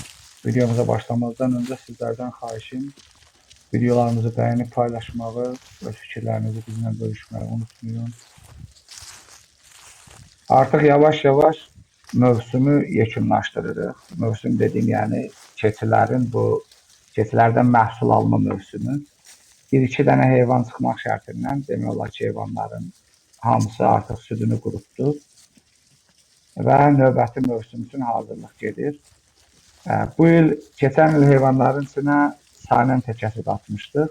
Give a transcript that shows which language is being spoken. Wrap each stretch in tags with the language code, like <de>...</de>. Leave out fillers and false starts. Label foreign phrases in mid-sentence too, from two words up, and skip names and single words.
<tr>Videomuza başlamazdan önce sizlerden xahişim videolarımızı beğenip paylaşmağı ve fikirlerinizi bizimle bölüşmeyi unutmayın.</tr> <az>Artık yavaş yavaş mövsümü yekunlaşdırırıq. Mövsüm</az> <tr>dediğim yani</tr> <az>keçilərdən məhsul alma mövsümü. Bir-iki dənə heyvan çıxmaq şərtindən demək olar ki, heyvanların hamısı artıq südünü qurutdu və növbəti mövsüm üçün hazırlıq gedir. Keçən il heyvanların içinə saynən təkəsi qatmışdıq.</az>